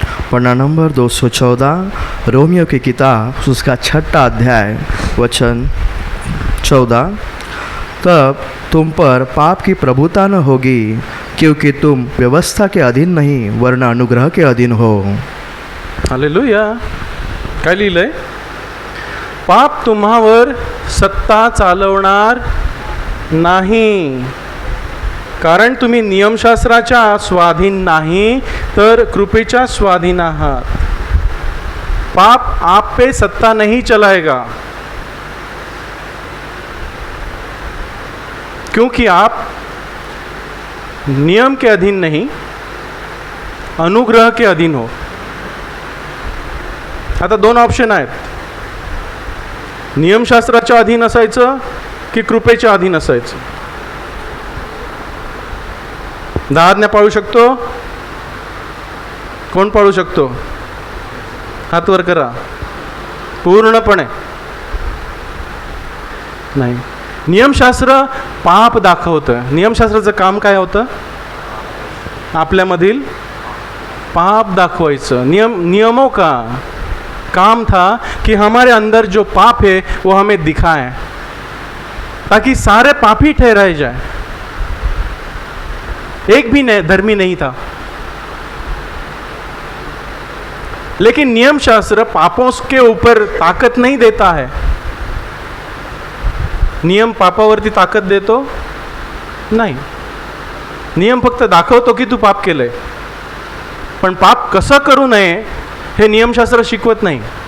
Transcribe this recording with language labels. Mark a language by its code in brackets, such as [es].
[hi] पन्ना number 214, Romeo की किताब उसका 6ठा अध्याय वचन 14 तब तुम पर पाप की प्रभुता न होगी, क्योंकि तुम व्यवस्था के अधीन नहीं वरन अनुग्रह के अधीन हो. [mr] हालेलुया. काय लिहिलंय? पाप तुम्हावर सत्ता चालवणार नाही, कारण तुम्ही नियमशास्त्राच्या स्वाधीन नाही तर कृपेच्या स्वाधीन आहात. पाप आप पे सत्ता नहीं चलाएगा, क्योंकि आप नियम के अधीन नहीं अनुग्रह के अधीन हो. आता दोन ऑप्शन आहेत, नियमशास्त्राच्या अधीन असायचं की कृपेच्या अधीन असायचं. 10 आज्ञा पाळू शकतो? कोण पाळू शकतो? हात वर करा. पूर्णपणे नाही. नियमशास्त्र पाप दाखवतं. नियमशास्त्राचं काम काय होतं? आपल्यामधील पाप दाखवायचं. [hi] नियमों का काम था कि हमारे अंदर जो पाप है वो हमें दिखाए, ताकि सारे पापी ठहराए जाए. एक भी धर्मी नहीं था. लेकिन नियमशास्त्र पापों के ऊपर ताकत नहीं देता है. [mr] नियम पापावरती ताकद देतो नाही. नियम फक्त दाखवतो की तू पाप केलंय, पण पाप कसं करू नये हे नियमशास्त्र शिकवत नाही.